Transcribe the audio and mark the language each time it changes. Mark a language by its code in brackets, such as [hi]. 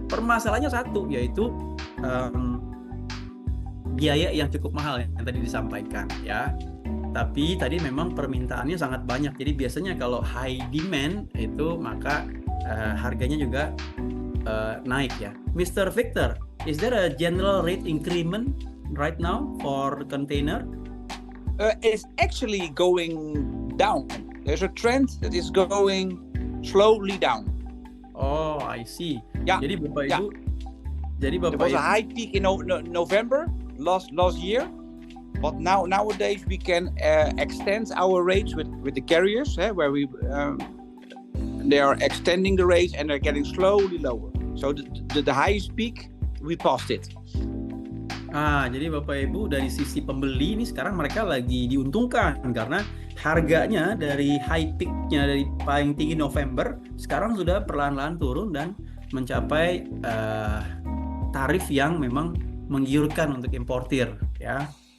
[id] Permasalahannya satu, yaitu biaya yang cukup mahal yang tadi disampaikan, ya. Tapi tadi memang permintaannya sangat banyak. Jadi biasanya kalau high demand itu maka harganya juga naik, ya. [en] Mr. Victor, is there a general rate increment right now for container? It's actually going down. There's a trend that is going slowly down. Oh, I see. Yeah. [id] Jadi Bapak Ibu, [en] There was a high peak in November last year, but nowadays we can extend our rates with the carriers, where they are extending the rates and they're getting slowly lower. So the highest peak we passed it. [id] Jadi Bapak Ibu dari sisi pembeli ini sekarang mereka lagi diuntungkan karena harganya dari high peak-nya dari paling tinggi November sekarang sudah perlahan-lahan turun dan mencapai tarif yang memang menggiurkan untuk importir, ya.